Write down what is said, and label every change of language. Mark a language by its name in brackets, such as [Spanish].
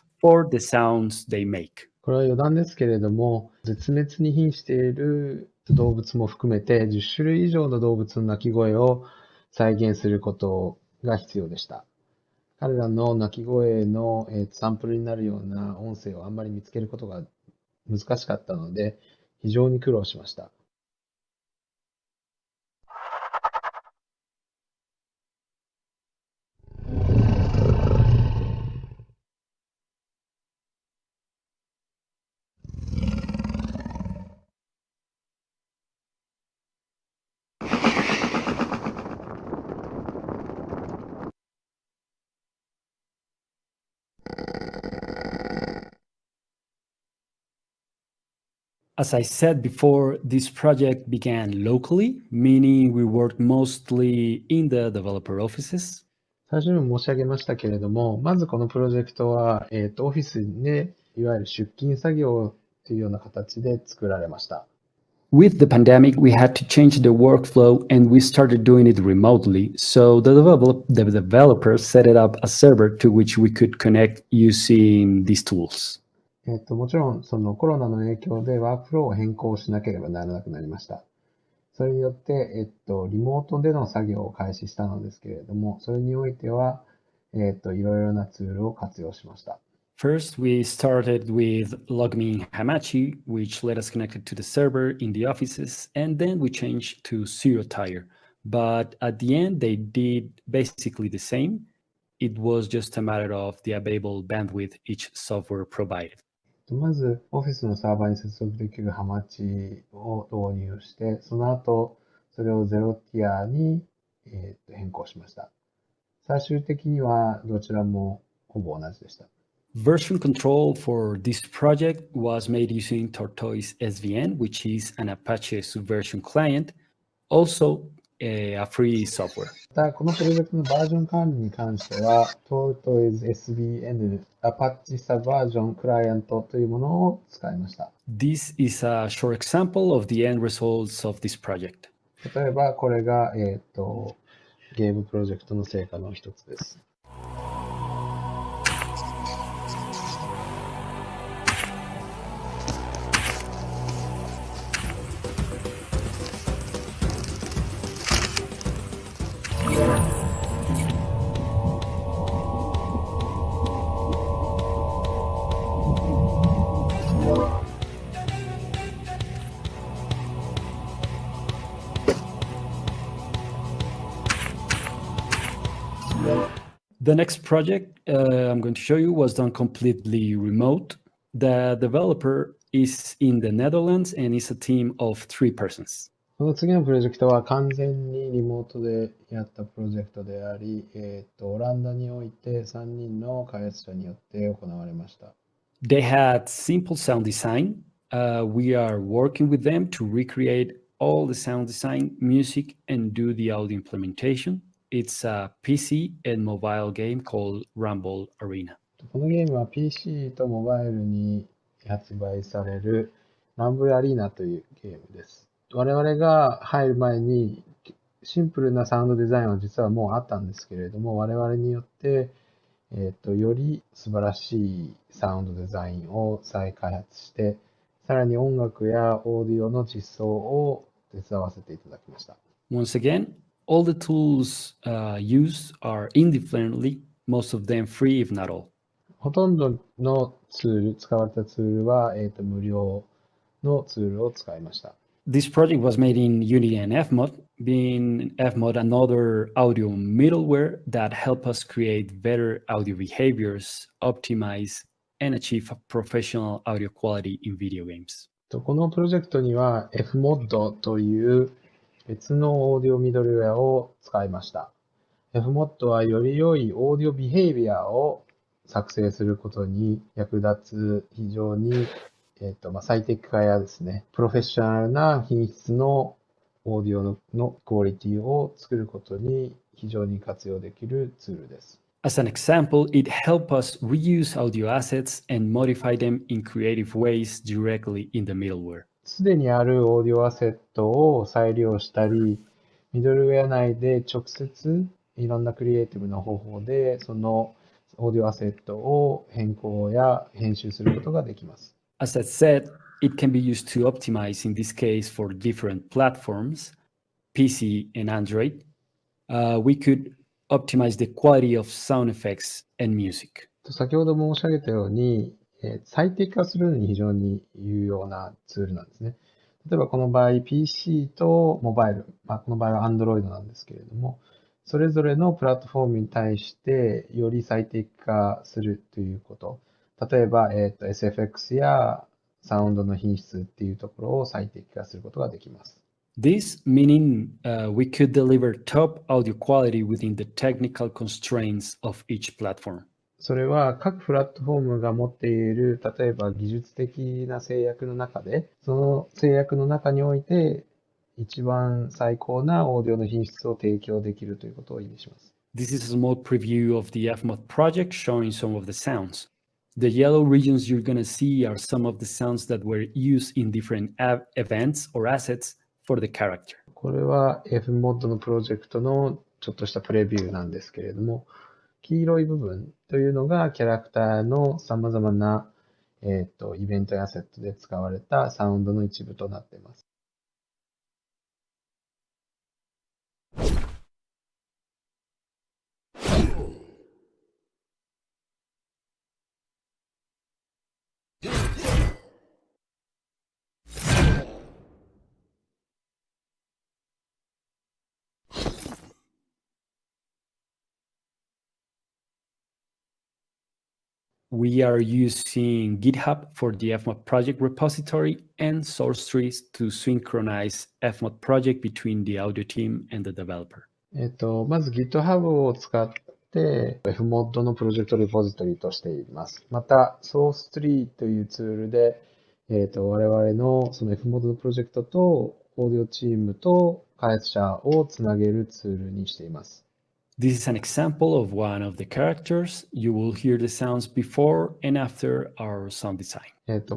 [English] or the sounds they make. [Japanese] これは余談ですけれども、絶滅に瀕している動物も含めて10種類以上の動物の鳴き声を再現することが必要でした。彼らの鳴き声のサンプルになるような音声をあんまり見つけることが難しかったので、非常に苦労しました。 [English] As I said before, this project began locally, meaning we worked mostly in the developer offices. [Japanese] 最初にも申し上げましたけれども、まずこのプロジェクトは、オフィスで、いわゆる出勤作業というような形で作られました。 [English] With the pandemic, we had to change the workflow and we started doing it remotely. So the developers set it up a server to which we could connect using these tools. [Japanese] もちろん、そのコロナの影響でワークフローを変更しなければならなくなりました。それによって、リモートでの作業を開始したのですけれども、それにおいては、いろいろなツールを活用しました。 [English] First, we started with Logme Hamachi, which let us connect to the server in the offices, and then we changed to ZeroTire. But at the end, they did basically the same. It was just a matter of the available bandwidth each software provided. [Japanese] まず、オフィスのサーバーに接続できるハマチを導入して、その後、それをゼロティアに、変更しました。最終的にはどちらもほぼ同じでした。 [English] Version control for this project was made using Tortoise SVN, which is an Apache Subversion client, also a free software. [Japanese] また、このプロジェクトのバージョン管理に関しては、Tortoise SVN Apache Subversion Client というものを使いました。 [English] This is a short example of the end results of this project. [Japanese] 例えば、これが、ゲームプロジェクトの成果の一つです。 [English] The next project I'm going to show you was done completely remote. The developer is in the Netherlands and is a team of 3 persons. [Japanese] この次のプロジェクトは完全にリモートでやったプロジェクトであり、オランダにおいて3人の開発者によって行われました。 [English] They had simple sound design. We are working with them to recreate all the sound design, music, and do the audio implementation. It's a PC and mobile game called Rumble Arena. [Japanese] このゲームは PC とモバイルに発売される Rumble Arena というゲームです。我々が入る前にシンプルなサウンドデザインは実はもうあったんですけれども、我々によって、より素晴らしいサウンドデザインを再開発して、さらに音楽やオーディオの実装を手伝わせていただきました。 [English] Once again, all the tools used are indifferently, most of them free, if not all. [Japanese] ほとんどのツール、使われたツールは、無料のツールを使いました。 [English] This project was made in Unity and Fmod, being Fmod another audio middleware that help us create better audio behaviors, optimize, and achieve professional audio quality in video games. [Japanese] このプロジェクトには Fmod という別のオーディオミドルウェアを使いました。 Fmod はより良いオーディオビヘイビアを作成することに役立つ非常に最適化やですね、プロフェッショナルな品質のオーディオのクオリティを作ることに非常に活用できるツールです。 As an example, it helps us reuse audio assets and modify them in creative ways directly in the middleware. すでにあるオーディオアセットを再利用したり、ミドルウェア内で直接いろんなクリエイティブな方法でそのオーディオアセットを変更や編集することができます。 [English] As I said, it can be used to optimize, in this case, for different platforms, PC and Android. We could optimize the quality of sound effects and music. [Japanese] 先ほど申し上げたように、最適化するのに非常に有用なツールなんですね。例えばこの場合 PC とモバイル、この場合は Android なんですけれども、それぞれのプラットフォームに対してより最適化するということ。例えば、SFX やサウンドの品質っていうところを最適化することができます。 [English] This meaning we could deliver top audio quality within the technical constraints of each platform. [Japanese] それは各プラットフォームが持っている、例えば技術的な制約の中で、その制約の中において、一番最高なオーディオの品質を提供できるということを意味します。 [English] This is a small preview of the FMOD project showing some of the sounds. The yellow regions you're going to see are some of the sounds that were used in different events or assets for the character. [Japanese] これは Fmod のプロジェクトのちょっとしたプレビューなんですけれども、黄色い部分というのがキャラクターの様々な、イベントやアセットで使われたサウンドの一部となっています。 [English] We are using GitHub for the FMOD project repository and source trees to synchronize FMOD project between the audio team and the developer. [Japanese] まず GitHub を使って Fmod のプロジェクトレポジトリとしています。また、source tree というツールで、我々のその Fmod のプロジェクトとオーディオチームと開発者をつなげるツールにしています。 [English] This is an example of one of the characters. You will hear the sounds before and after our sound design.